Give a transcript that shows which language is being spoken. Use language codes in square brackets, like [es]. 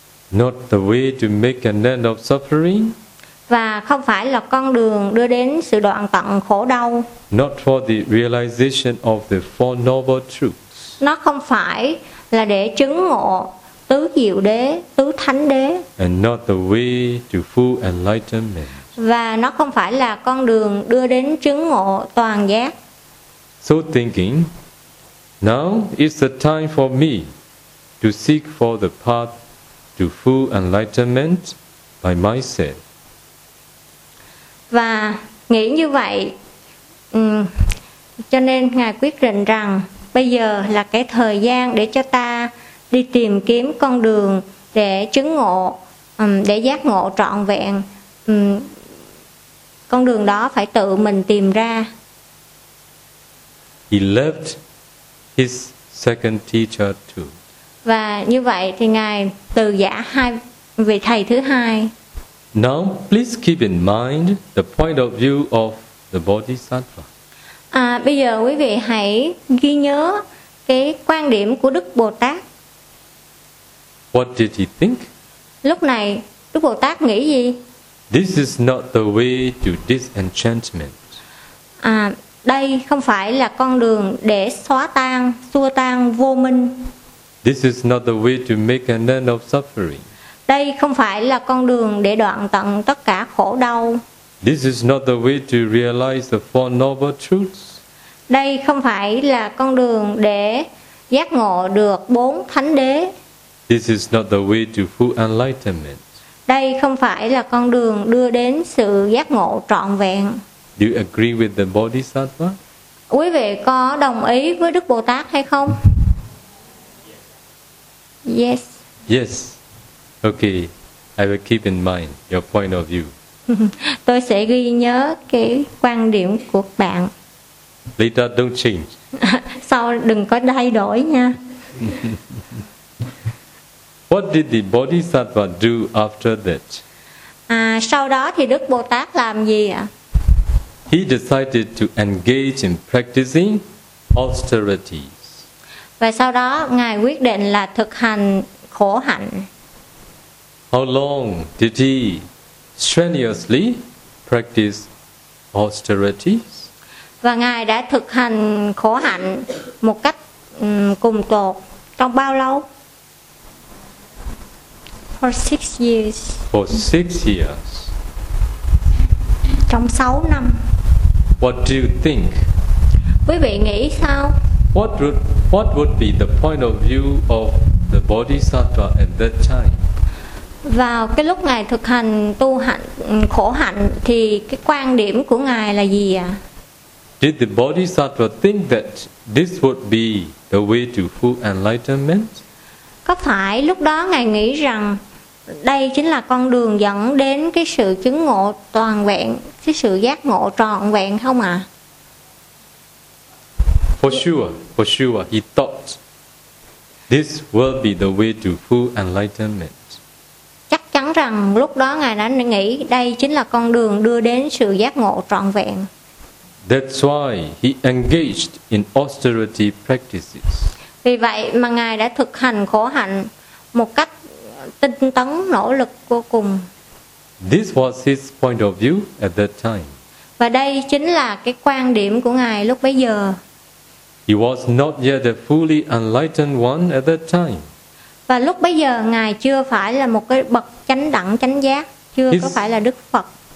[en] Not the way to make an end of suffering. [vi] Và không phải là con đường đưa đến sự đoạn tận khổ đau. [en] Not for the realization of the four noble truths. [vi] Nó không phải là để chứng ngộ tứ diệu đế, tứ thánh đế. [en] And not the way to full enlightenment. [vi] Và nó không phải là con đường đưa đến chứng ngộ toàn giác. [en] So thinking, now is the time for me to seek for the path to full enlightenment by myself. [vi] Và nghĩ như vậy, cho nên ngài quyết định rằng bây giờ là cái thời gian để cho ta đi tìm kiếm con đường để chứng ngộ, để giác ngộ trọn vẹn. Con đường đó phải tự mình tìm ra. [en] He left his second teacher too. [vi] Và như vậy thì ngài từ giã hai vị thầy thứ hai. [en] Now please keep in mind the point of view of the Bodhisattva. [vi] Bây giờ quý vị hãy ghi nhớ cái quan điểm của Đức Bồ Tát. [en] What did he think? [vi] Lúc này Đức Bồ Tát nghĩ gì? [en] This is not the way to disenchantment. [vi] Đây không phải là con đường để xóa tan, xua tan vô minh. [en] This is not the way to make an end of suffering. [vi] Đây không phải là con đường để đoạn tận tất cả khổ đau. [en] This is not the way to realize the four noble truths. [vi] Đây không phải là con đường để giác ngộ được bốn thánh đế. [en] This is not the way to full enlightenment. [vi] Đây không phải là con đường đưa đến sự giác ngộ trọn vẹn. [en] Do you agree with the Bodhisattva? [vi] Quý vị có đồng ý với Đức Bồ Tát hay không? [en] Yes. Yes. Okay. I will keep in mind your point of view. [vi] Tôi sẽ ghi nhớ cái quan điểm của bạn. [en] Later don't change. [vi] Sau đừng có thay đổi nha. [en] What did the Bodhisattva do after that? [vi] À, sau đó thì Đức Bồ Tát làm gì ạ? [en] He decided to engage in practicing austerities. [vi] Và sau đó ngài quyết định là thực hành khổ hạnh. [en] How long did he strenuously practice austerities? [vi] Và ngài đã thực hành khổ hạnh một cách cùng cột trong bao lâu? [en] For 6 years. For 6 years. [vi] Trong 6 năm. [en] What do you think? [vi] Quý vị nghĩ sao? [en] What would be the point of view of the Bodhisattva at that time? [vi] Vào cái lúc ngài thực hành tu hạnh khổ hạnh thì cái quan điểm của ngài là gì ạ? [en] Did the Bodhisattva think that this would be the way to full enlightenment? [vi] Có phải lúc đó ngài nghĩ rằng đây chính là con đường dẫn đến cái sự chứng ngộ toàn vẹn, cái sự giác ngộ trọn vẹn không ạ? [en] For sure, he thought this will be the way to full enlightenment. [vi] Chắc chắn rằng lúc đó ngài đã nghĩ đây chính là con đường đưa đến sự giác ngộ trọn vẹn. [en] That's why he engaged in austerity practices. [vi] Vì vậy mà ngài đã thực hành khổ hạnh một cách tinh tấn, nỗ lực vô cùng. [en] This was his point of view at that time. [vi] Và đây chính là cái quan điểm của ngài lúc bấy giờ. [en] He was not yet a fully enlightened one at that time. [vi] Và lúc bấy giờ ngài chưa phải là một cái bậc chánh đẳng chánh giác, chưa có phải là Đức Phật.